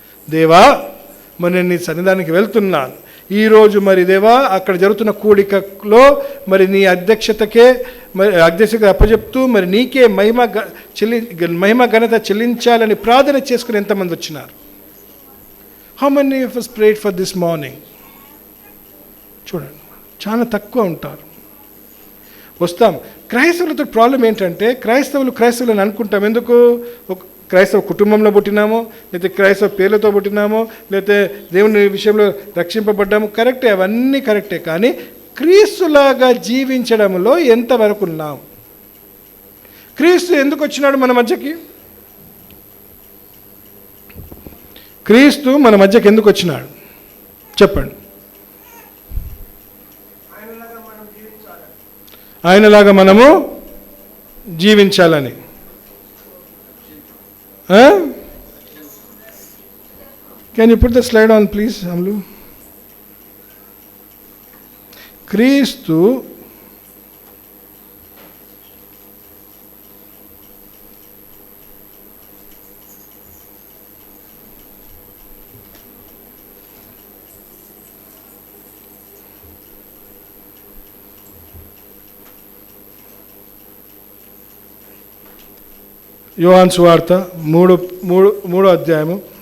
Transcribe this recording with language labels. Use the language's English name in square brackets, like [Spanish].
[Telugu] దేవా మరి నేను నీ సన్నిధానానికి వెళ్తున్నాను ఈరోజు. మరి దేవా అక్కడ జరుగుతున్న కూడికలో మరి నీ అధ్యక్షతకి అప్పచెప్తూ మరి నీకే మహిమ ఘనత చెల్లించాలని ప్రార్థన చేసుకుని ఎంతమంది వచ్చినారు? [English] How many of us prayed for this morning? [Telugu] చూడండి, చాలా తక్కువ ఉంటారు. వస్తాం. క్రైస్తవులతో ప్రాబ్లం ఏంటంటే క్రైస్తవులు అనుకుంటాం. ఎందుకు? క్రైస్తవ కుటుంబంలో పుట్టినామో, లేకపోతే క్రైస్తవ పేర్లతో పుట్టినామో, లేకపోతే దేవుని విషయంలో రక్షింపబడ్డాము. కరెక్టే, అవన్నీ కరెక్టే. కానీ క్రీస్తులాగా జీవించడంలో ఎంతవరకు ఉన్నాం? క్రీస్తు ఎందుకు వచ్చినాడు మన మధ్యకి? క్రీస్తు మన మధ్యకి ఎందుకు వచ్చినాడు చెప్పండి? ఆయనలాగా మనము జీవించాలని. [English] Can you put the slide on please, Amlu? [Telugu] క్రీస్తు యోహాను సువార్త 3వ అధ్యాయము